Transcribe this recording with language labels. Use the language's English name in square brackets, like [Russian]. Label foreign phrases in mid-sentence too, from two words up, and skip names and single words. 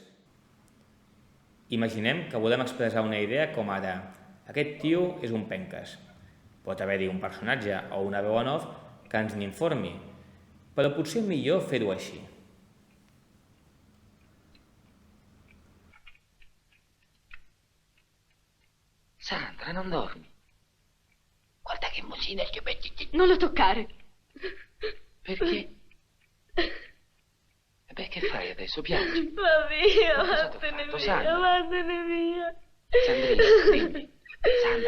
[Catalan] Imaginem que volem expressar una idea com ara: aquest tio és un penques. Pot haver-hi un personatge o una veu en off que ens n'informi, però potser millor fer-ho així. [Italian] Sandra, non dormi. Guarda che musina che metti. Non lo toccare. Perché? E beh, che fai adesso? Piangi? Va via, Ma cosa t'ho vattene fatto, via, Sandra? vattene via. Sandrina, dimmi. Sandra, Lasciami.